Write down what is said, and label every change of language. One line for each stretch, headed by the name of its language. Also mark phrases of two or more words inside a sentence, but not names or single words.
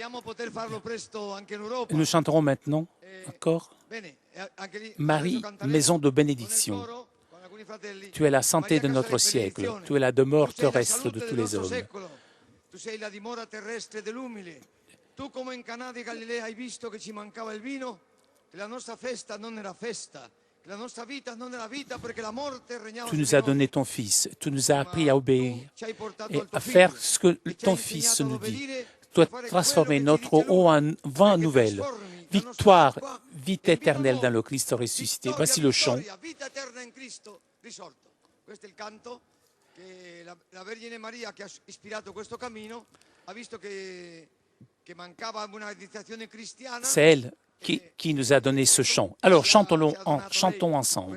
French: Nous chanterons maintenant encore Marie, maison de bénédiction. Tu es la santé de notre siècle, tu es la demeure terrestre de tous les hommes.
Italian: Tu come in Cana di Galilea hai visto che ci mancava il vino? Che la nostra festa non era festa, che la nostra vita non era vita perché la morte regnava.
French: Tu nous as donné ton Fils, tu nous as appris à obéir et à faire ce que ton Fils nous dit. Tu as transformé notre eau en vin nouvelle. Victoire, vie éternelle dans le Christ ressuscité. Voici le chant.
Italian: Questo è il canto che la Vergine Maria che ha ispirato questo cammino ha visto che mancava un'iniziazione cristiana.
French: C'est elle qui nous a donné ce chant. Alors chantons ensemble.